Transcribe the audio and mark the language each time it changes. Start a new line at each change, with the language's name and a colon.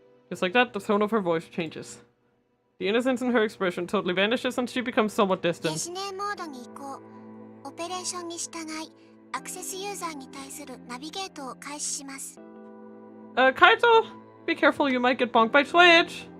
English: Just like that, the tone of her voice changes. The innocence in her expression totally vanishes and she becomes somewhat
Japanese: ゲ
English: distant.
Japanese: ジ姉モードに移行。オペレーションに従い、アクセスユーザーに対するナビゲートを開始します。
English: Kaito! Be careful, you might get bonked by Twitch!